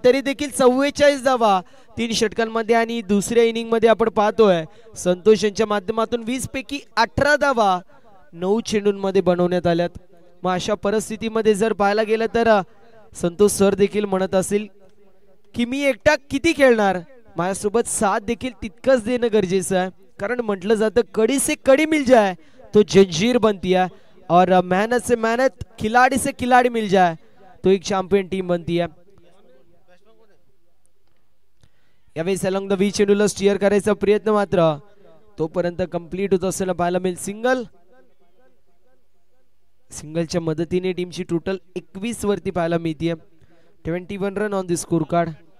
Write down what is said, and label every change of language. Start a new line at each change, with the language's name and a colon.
Marathi: तरी देखील 44 धावा 3 षटकांमध्ये. आणि दुसऱ्या इनिंग मध्ये आपण पाहतोय संतोष यांच्या माध्यमातून 20 पैकी 18 धावा 9 चेंडूंमध्ये बनवण्यात आल्यात. मग अशा परिस्थितीमध्ये जर पाहायला गेलं तर संतोष सर देखील म्हणत असेल की मी एकटा किती खेळणार, माझ्यासोबत साथ देखील तितकंच देणं गरजेचं आहे. कारण म्हटलं जातं
Hindi: कड़ी से कड़ी मिल जाए तो जंजीर बनती है, और मेहनत से मेहनत, खिलाड़ी से खिलाड़ी मिल जाए तो एक चॅम्पियन टीम बनती है.
Marathi: यावेळेस अलॉंग द वी चेंडूला स्टिअर करायचा प्रयत्न मात्र तोपर्यंत कंप्लीट होत असताना पाहायला मिळेल. सिंगलच्या मदतीने टीमची टोटल 21 वरती पाहायला मिळते.
English: 21 run on the score card.